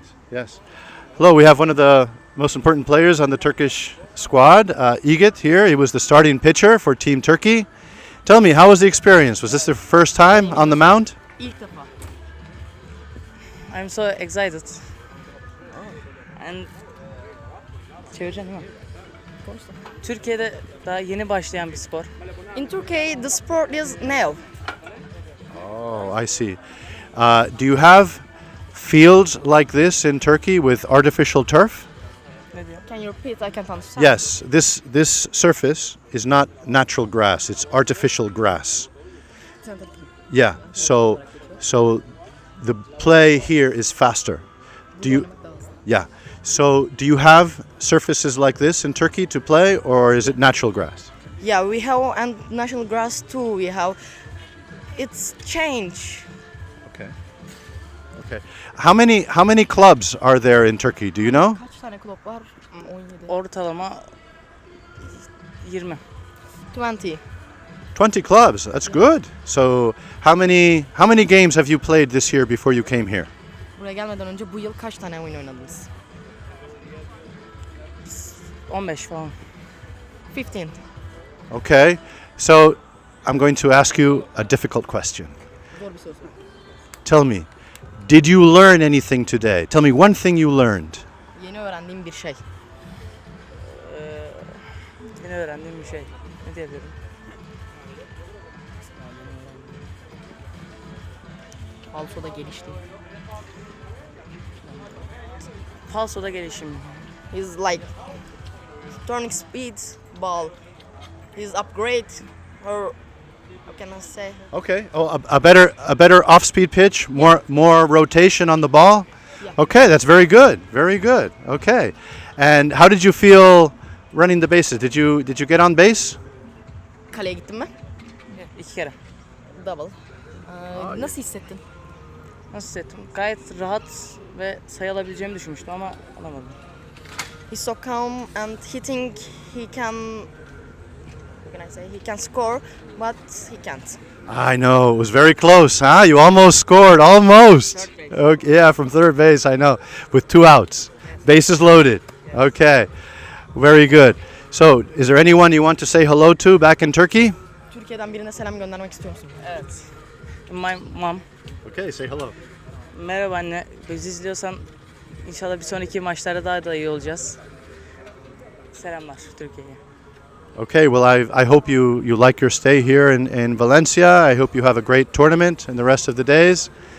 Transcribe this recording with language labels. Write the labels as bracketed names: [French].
[English] Yes. Hello, we have one of the most important players on the Turkish squad, Igit here. He was the starting pitcher for Team Turkey. Tell me, how was the experience? Was this the first time on the mound? [Turkish] İlk defa. [English] I'm so excited. [Turkish] And çevireceğim değil mi? Türkiye'de daha yeni başlayan bir spor. [English] In Turkey, the sport is now. Oh, I see. Do you have fields like this in Turkey with artificial turf? [Turkish] Ne diyor? [English] Can you repeat? I can't understand. Yes, this surface is not natural grass, it's artificial grass. Yeah, so the play here is faster. Do you Yeah. So do you have surfaces like this in Turkey to play, or is it natural grass? Yeah, we have and national grass too. We have. It's change. Okay. Okay. How many clubs are there in Turkey? Do you know? [Turkish] Kaç tane kulüp var? 17. Ortalama 20. 20. [English] 20 clubs. That's good. So how many games have you played this year before you came here? [Turkish] Buraya gelmeden önce bu yıl kaç tane oyun oynadınız? 15 falan. 15. [English] Okay. So I'm going to ask you a difficult question. [Turkish] Zor bir soru. [English] Tell me, did you learn anything today? Tell me one thing you learned. [Turkish] Yeni öğrendiğim bir şey. Yeni öğrendiğim bir şey. Ne diyebilirim? Falsoda gelişti. Falsoda gelişim. [English] He's like turning speed ball. He's upgrade or how can I say? Okay. Oh, a better off-speed pitch, more rotation on the ball. Yeah. Okay, that's very good. Very good. Okay. And how did you feel running the bases? Did you get on base? [Turkish] Kaleye gittin mi? 2 kere. Double. Nasıl hissettin? Nasıl hissettim? Gayet rahat ve sayı alabileceğimi düşünmüştüm ama alamadım. [English] He's so calm and he think he can. What can I say? He can score, but he can't. I know. It was very close, huh? You almost scored. Almost. Third base. Okay, yeah, from third base, I know. With 2 outs. Bases loaded. Okay. Very good. So, is there anyone you want to say hello to back in Turkey? [Turkish] Türkiye'den birine selam göndermek istiyor musun? Evet. [English] My mom. Okay, say hello. [Turkish] Merhaba anne. Bizi izliyorsan inşallah bir sonraki maçlarda daha da iyi olacağız. Selamlar Türkiye'ye. [English] Okay, well, I hope you like your stay here in Valencia. I hope you have a great tournament in the rest of the days.